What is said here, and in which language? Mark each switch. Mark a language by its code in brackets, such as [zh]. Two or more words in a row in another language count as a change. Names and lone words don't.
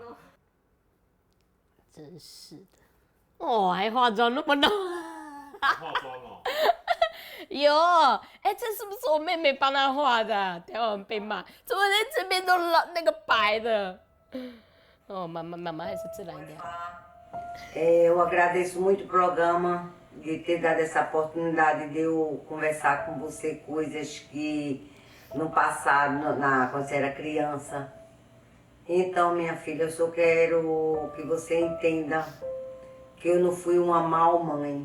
[zh] 真是的。哦，还化妆那么浓。化妆哦。有，这是不是我妹妹帮她画的？等下我们被骂，怎么连这边都那个白的？哦，妈妈还是自然一点。 [pt] Eu agradeço muito o programa de ter dado essa oportunidade de eu conversar com você coisas que no passado, quando você era criança. Então, minha filha, eu só quero que você entenda que eu não fui uma má mãe.